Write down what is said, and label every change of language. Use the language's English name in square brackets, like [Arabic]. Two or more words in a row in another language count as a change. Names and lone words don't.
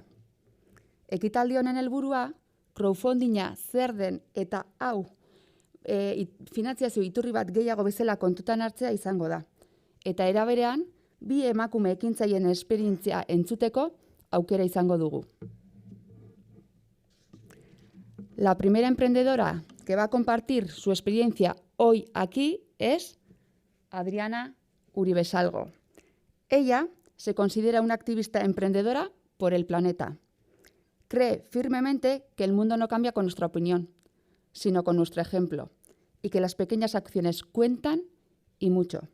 [Basque] Ekitaldi honen helburua, crowdfundinga zer den eta hau finantziazio iturri bat gehiago bezala kontutan hartzea izango da. Eta era berean, bi emakume ekintzaileen esperientzia entzuteko aukera izango dugu. [Spanish] La primera emprendedora que va a compartir su experiencia hoy aquí es Adriana Uribe Salgo. Ella se considera una activista emprendedora por el planeta. Cree firmemente que el mundo no cambia con nuestra opinión, sino con nuestro ejemplo, y que las pequeñas acciones cuentan y mucho.